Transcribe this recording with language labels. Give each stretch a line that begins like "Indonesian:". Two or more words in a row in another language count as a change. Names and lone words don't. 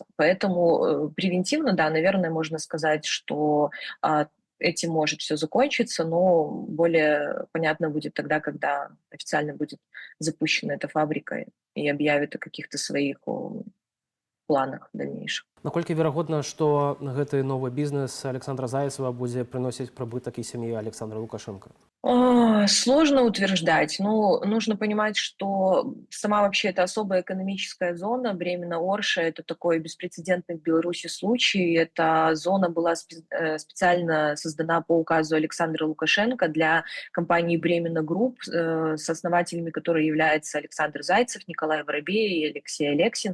Russian: Поэтому превентивно, да, наверное, можно сказать, что этим может все закончиться, но более понятно будет тогда, когда официально будет запущена эта фабрика и объявит о каких-то своих планах дальнейших.
Belarusian: Наколькі верагодна, што гэты новы бізнес Александра Зайцева будзе прыносіць прыбытак і сям'і Александра Лукашенко?
Russian: Сложно утверждать. Ну, нужно понимать, что сама вообще эта особая экономическая зона Бремена-Орша — это такой беспрецедентный в Беларуси случай. Эта зона была специально создана по указу Александра Лукашенко для компании Бремена Групп, с основателями которой являются Александр Зайцев, Николай Воробей и Алексей Алексин.